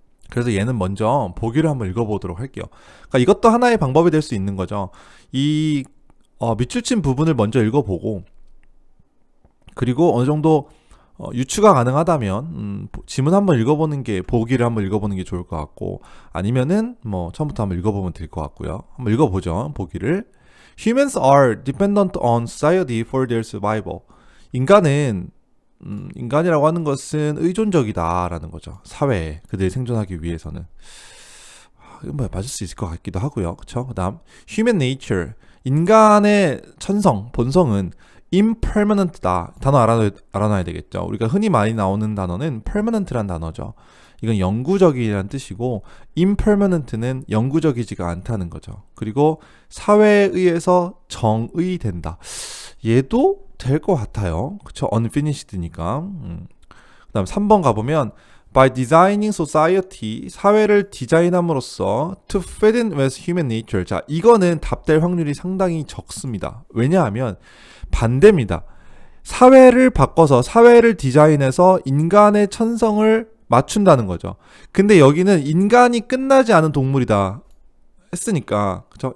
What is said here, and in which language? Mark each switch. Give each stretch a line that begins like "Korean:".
Korean: 그래서 얘는 먼저 보기를 한번 읽어보도록 할게요. 그러니까 이것도 하나의 방법이 될 수 있는 거죠. 이 밑줄 친 부분을 먼저 읽어보고, 그리고 어느 정도 유추가 가능하다면 지문 한번 읽어보는 게, 보기를 한번 읽어보는 게 좋을 것 같고, 아니면은 뭐 처음부터 한번 읽어보면 될 것 같고요. 한번 읽어보죠. 보기를.
English: Humans are dependent on society for their survival.
Korean: 인간이라고 하는 것은 의존적이다라는 거죠. 사회에 그들이 생존하기 위해서는. 이건 뭐 맞을 수 있을 것 같기도 하고요. 그쵸? 그다음 human nature, 인간의 천성, 본성은 impermanent다. 단어 알아놔야 되겠죠. 우리가 흔히 많이 나오는 단어는 permanent란 단어죠. 이건 영구적이라는 뜻이고, impermanent는 영구적이지가 않다는 거죠. 그리고 사회에 의해서 정의된다. 얘도 될 것 같아요. 그쵸? unfinished니까. 그다음 3번 가보면
English: by designing society,
Korean: 사회를 디자인함으로써
English: to fit in with human nature.
Korean: 자, 이거는 답될 확률이 상당히 적습니다. 왜냐하면 반대입니다. 사회를 바꿔서, 사회를 디자인해서 인간의 천성을 맞춘다는 거죠. 근데 여기는 인간이 끝나지 않은 동물이다 했으니까, 그쵸?